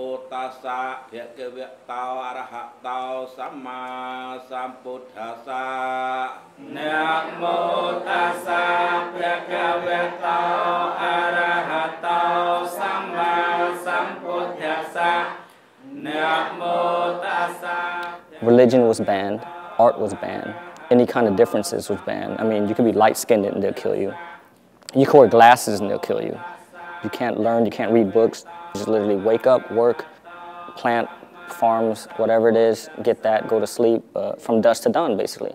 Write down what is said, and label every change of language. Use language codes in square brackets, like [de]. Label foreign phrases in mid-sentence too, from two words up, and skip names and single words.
[pi] tassa bhagavato arahato samma sambuddhassa. Namo tassa bhagavato arahato samma sambuddhassa. Namo tassa. [en] Religion was banned, art was banned, any kind of differences was banned. I mean, you could be light-skinned and they'll kill you. You can wear glasses and they'll kill you. You can't learn, you can't read books. You just literally wake up, work, plant, farms, whatever it is, get that, go to sleep, from dusk to dawn, basically.